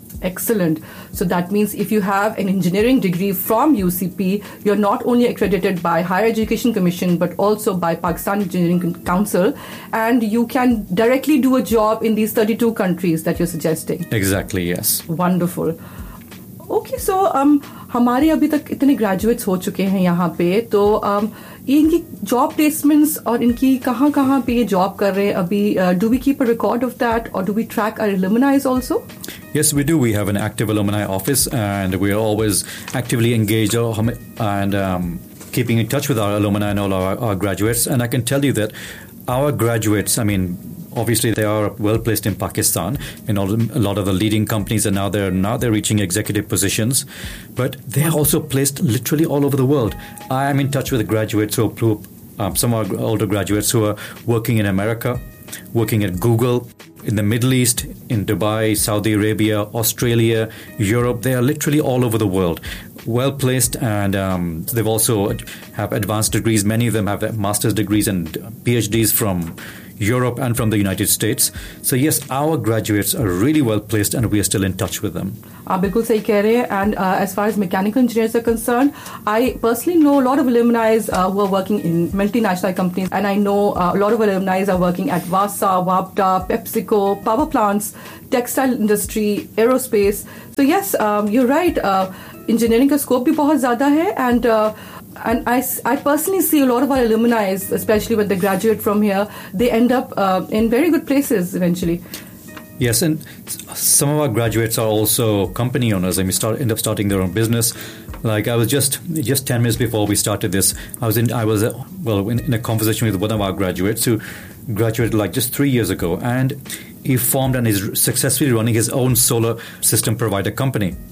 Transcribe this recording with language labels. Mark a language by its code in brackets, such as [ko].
[en] Excellent. So that means if you have an engineering degree from UCP, you're not only accredited by Higher Education Commission, but also by Pakistan Engineering Council, and you can directly do a job in these 32 countries that you're suggesting. Exactly, yes. Wonderful. Okay, so [hi] हमारे अभी तक इतने graduates हो चुके हैं यहाँ पे, तो इनकी job placements और इनकी कहाँ कहाँ पे ये job कर रहे हैं अभी, [en] do we keep a record of that or do we track our alumni also? Yes, we do. We have an active alumni office and we are always actively engaged and keeping in touch with our alumni and all our graduates. And I can tell you that our graduates, I mean, obviously they are well placed in Pakistan in a lot of the leading companies, and now they're reaching executive positions, but they're also placed literally all over the world. I am in touch with graduates some of our older graduates who are working in America, working at Google, in the Middle East, in Dubai, Saudi Arabia, Australia, Europe. They are literally all over the world, well placed, and they've also have advanced degrees. Many of them have master's degrees and PhDs from Europe and from the United States. So yes, our graduates are really well placed and we are still in touch with them. [hi] आप बिल्कुल सही कह रहे हैं. [en] And as far as mechanical engineers are concern, I personally know lot of एलुमनाइज who are working in multi national companies, and I know lot of एलुमनाइज are working at Vasa, वाप्टा, PepsiCo, power plants, textile industry, aerospace. So yes, you are right, [hi] engineering का scope भी बहुत ज्यादा है. [en] And I personally see a lot of our alumni, especially when they graduate from here, they end up in very good places eventually. Yes, and some of our graduates are also company owners. I mean, end up starting their own business. Like I was just 10 minutes before we started this, I was in a conversation with one of our graduates who graduated like just 3 years ago, and he formed and is successfully running his own solar system provider company.